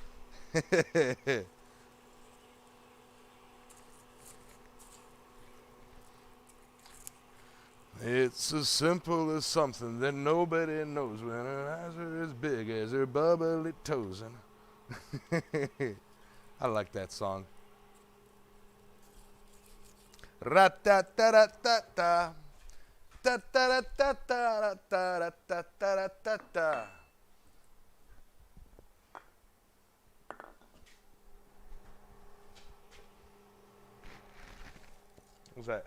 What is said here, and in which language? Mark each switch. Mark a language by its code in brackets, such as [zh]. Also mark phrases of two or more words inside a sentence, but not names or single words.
[en] It's as simple as something that nobody knows when her eyes are as big as her bubbly toes. I like that song. Ra-ta-ta-ra-ta-ta. Ta-ta-ra-ta-ta-ra-ta-ra-ta-ta-ra-ta-ta. What's that?